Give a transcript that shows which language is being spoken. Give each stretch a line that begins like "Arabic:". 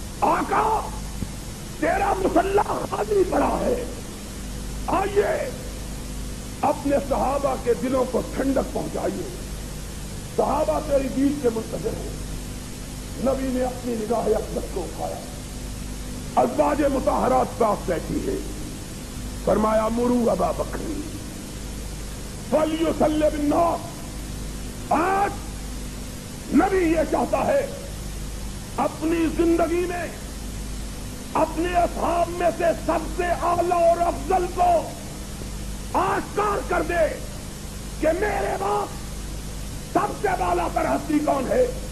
Urdu: آقا تیرا مصلی خالی پڑا ہے، آئیے اپنے صحابہ کے دلوں کو ٹھنڈک پہنچائیے. صحابہ تیری دید کے منتظر ہیں. نبی نے اپنی نگاہ اقدس کو اٹھایا، ازواج مطہرات پاس بیٹھی ہے.
Arabic: فرمایا مرو ابا بکر فلیصلی بالناس.
Urdu: آج نبی یہ چاہتا ہے اپنی زندگی میں اپنے اصحاب میں سے سب سے اعلیٰ اور افضل کو آشکار کر دے کہ میرے باپ سب سے بالا پر ہستی کون ہے.